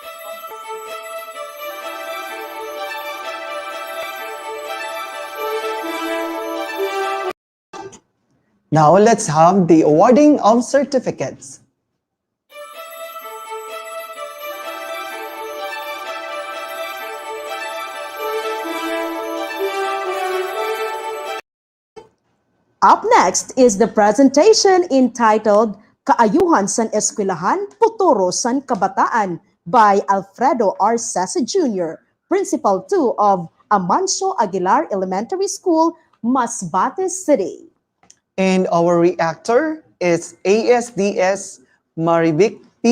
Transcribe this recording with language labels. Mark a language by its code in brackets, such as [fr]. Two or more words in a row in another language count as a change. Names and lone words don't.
[en] Now let's have the awarding of certificates. Up next is the presentation entitled Kaayuhan san Eskwelahan, Futuro san Kabataan by Alfredo R. Sessa Jr., Principal 2 of Amancio Aguilar Elementary School, Masbate City. And our reactor is ASDS Marivic P.